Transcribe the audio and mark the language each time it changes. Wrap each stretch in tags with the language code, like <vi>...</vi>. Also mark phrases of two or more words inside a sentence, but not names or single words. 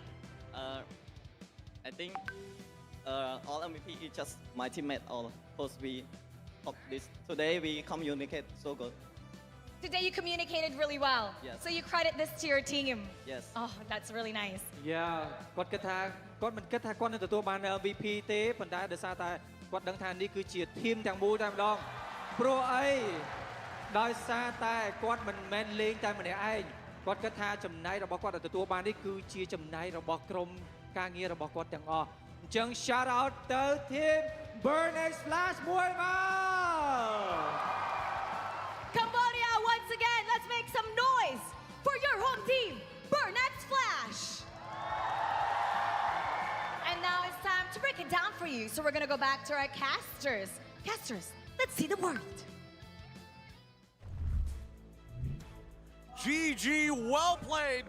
<en>I think all MVP is just my teammate. All post we of this today we communicate so good. Today you communicated really well. Yes. So you credit this to your team. Yes. Oh, that's really nice.</en> <km>Yeah គាត់គិតថាគាត់មិនគិតថាគាត់នឹងទទួលបាន MVP ទេប៉ុន្តែដោយសារតែគាត់ដឹងថានេះគឺជា team ទាំងមូលតែម្ដងព្រោះអីដោយសារតែគាត់មិនមែនលេងតែម្នាក់ឯងគាត់គិតថាចំណែករបស់គាត់ដែលទទួលបាននេះគឺជាចំណែករបស់ក្រុមការងាររបស់គាត់ទាំងអស់អញ្ចឹង</km> <en>shout out</en> <km>ទៅ team Burn X Flash មួយមក</km> <en>Cambodia, once again, let's make some noise for your home team, Burn X Flash. And now it's time to break it down for you. So we're gonna go back to our casters. Casters, let's see the word. GG, well played.</en>